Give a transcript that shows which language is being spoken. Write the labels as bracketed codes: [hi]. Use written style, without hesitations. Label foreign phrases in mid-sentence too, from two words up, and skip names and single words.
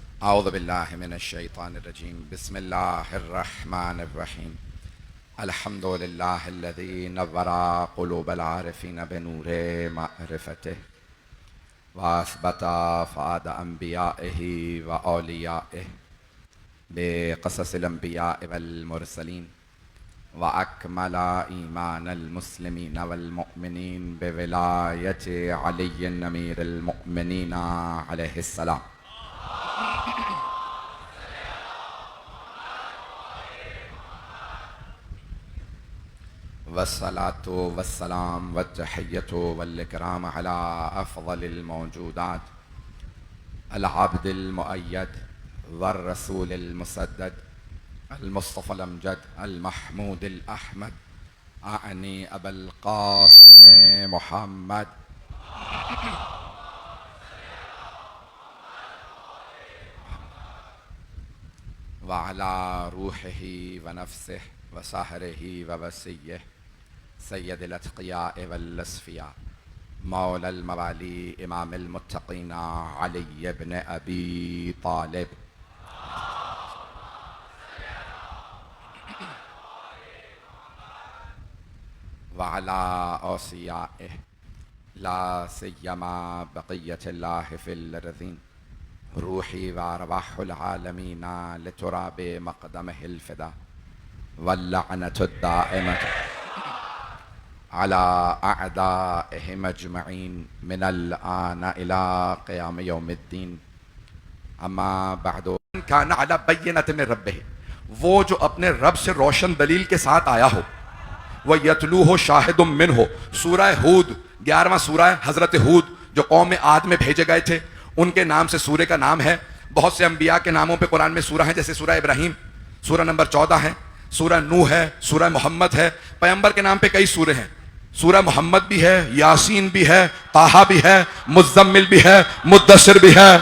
[ar] أعوذ بالله من الشيطان الرجيم بسم الله الرحمن الرحيم الحمد لله الذي نور قلوب العارفين بنور معرفته وأثبت فؤاد أنبيائه وأوليائه بقصص الأنبياء والمرسلين وأكمل إيمان المسلمين والمؤمنين بولاية علي أمير المؤمنين عليه السلام. والصلاة والسلام والتحية والإكرام على أفضل الموجودات العبد المؤيد والرسول المسدد المصطفى الأمجد المحمود الأحمد أعني أبي القاسم محمد وعلى روحه ونفسه وصهره ووصيه سيد الأتقياء والأصفياء مولى الموالي إمام المتقين علي ابن أبي طالب وعلى أوصيائه لا سيما بقية الله في الأرضين روحي وأرواح العالمين لتراب مقدمه الفداء واللعنة الدائمة على أعدائهم أجمعين من الآن إلى قيام يوم الدين أما بعد كان على بينة من ربه, [ur] وہ جو اپنے رب سے روشن دلیل کے ساتھ آیا ہو, [ar] ويتلوه شاهد منه, [ur] سورہ ہود 11واں سورہ حضرت ہود جو قوم عاد میں بھیجے گئے تھے ان کے نام سے سورہ کا نام ہے. بہت سے انبیا کے ناموں پہ قرآن میں سورہ ہے، جیسے سورہ ابراہیم سورہ نمبر 14 ہے، سورہ نوح ہے، سورہ محمد ہے. پیغمبر کے نام پہ کئی سورہ ہیں، سورہ محمد بھی ہے، یاسین بھی ہے، طہ بھی ہے، مزمل بھی ہے، مدثر بھی ہے.